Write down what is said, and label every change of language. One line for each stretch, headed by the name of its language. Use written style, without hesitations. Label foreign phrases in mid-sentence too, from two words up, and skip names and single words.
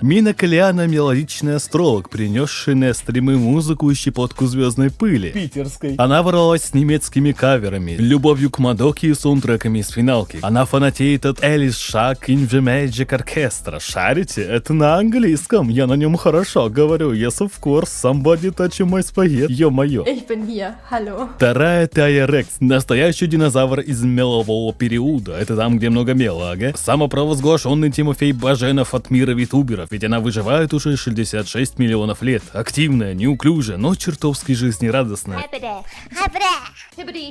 Russian: Мина Калиана — мелодичный астролог, принесший на стримы музыку и щепотку звездной пыли. Питерской. Она ворвалась с немецкими каверами, любовью к Мадоке и саундтреками из финалки. Она фанатеет от Элис Шак
English: in the Magic Orchestra.
Russian: Шарите? Это на английском. Я на нем хорошо говорю.
English: Yes, of course. Somebody touch my spaghetti.
Russian: Ё-моё.
German: Ich bin hier. Hallo.
Russian: Вторая Тая Рекс. Настоящий динозавр из мелового периода. Это там, где много мела, ага. Самопровозглашенный Тимофей Баженов от мира витуберов. Ведь она выживает уже 66 миллионов лет. Активная, неуклюжая, но чертовски жизнерадостная. Hibbidi.